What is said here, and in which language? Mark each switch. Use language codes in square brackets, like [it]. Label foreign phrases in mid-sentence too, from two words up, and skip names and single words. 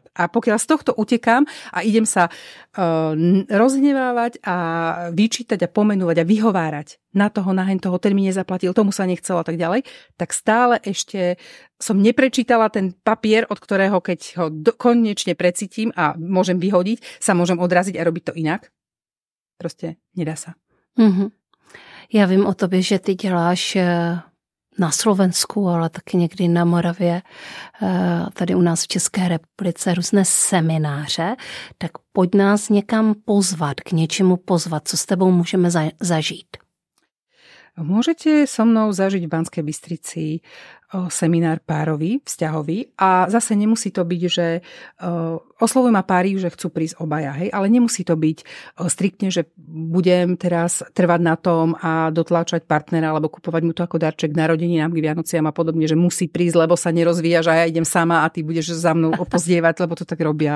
[sk] A pokiaľ z tohto utekám a idem sa rozhnevávať a vyčítať a pomenúvať a vyhovárať na toho, ten mi nezaplatil, tomu sa nechcelo a tak ďalej, tak stále ešte som neprečítala ten papier, od ktorého, keď ho konečne precítim a môžem vyhodiť, sa môžem odraziť a robiť to inak. Proste nedá sa. Mm-hmm. [cs] Já vím o tobě, že ty děláš na Slovensku, ale taky někdy na Moravě, tady u nás v České republice různé semináře, tak pojď nás někam pozvat, k něčemu pozvat, co s tebou můžeme zažít. [sk] Môžete so mnou zažiť v Banskej Bystrici seminár párový, vzťahový a zase nemusí to byť, že oslovujú ma páry, že chcú prísť obaja, hej, ale nemusí to byť striktne, že budem teraz trvať na tom a dotláčať partnera alebo kupovať mu to ako darček k narodeninám, k Vianociam a podobne, že musí prísť, lebo sa nerozvíjaš a ja idem sama a ty budeš za mnou opozdievať, lebo to tak robia.